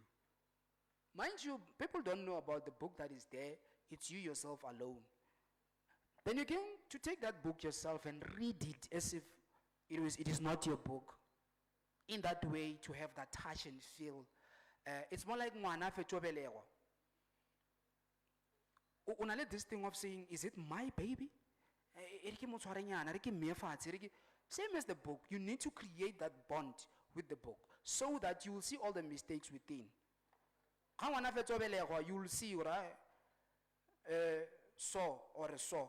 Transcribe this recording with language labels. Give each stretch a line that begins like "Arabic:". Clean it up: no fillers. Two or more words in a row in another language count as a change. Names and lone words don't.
English: Mind you, people don't know about the book that is there. It's you yourself alone. Then you can to take that book yourself and read it as if it is not your book. In that way, to have that touch and feel. It's more like
Northern Sotho: ngwana fetobelego.
English: Unale this thing of saying, is it my baby? Same as the book, you need to create that bond with the book so that you will see all the mistakes within. You will see, right? So or so.